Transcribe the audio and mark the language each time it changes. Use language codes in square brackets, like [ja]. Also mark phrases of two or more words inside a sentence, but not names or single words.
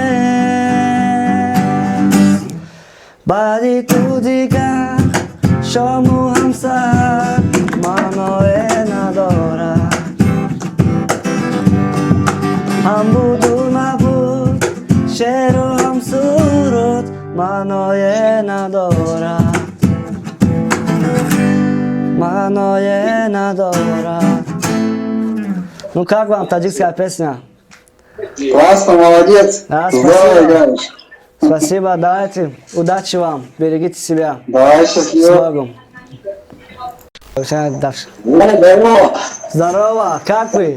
[fa] نیست بعد تو دیگر شام و همسر معنای ندارد هم بود و نبود شعر و هم سرود معنای ندارد معنای ندارد. [ru] Ну как вам таджикская песня? Классно, молодец. Да, Здорово спасибо. играешь. Спасибо, давайте. Удачи вам. Берегите себя. Давай, С счастливо. Богом. Дальше. Здорово. Здорово, как вы?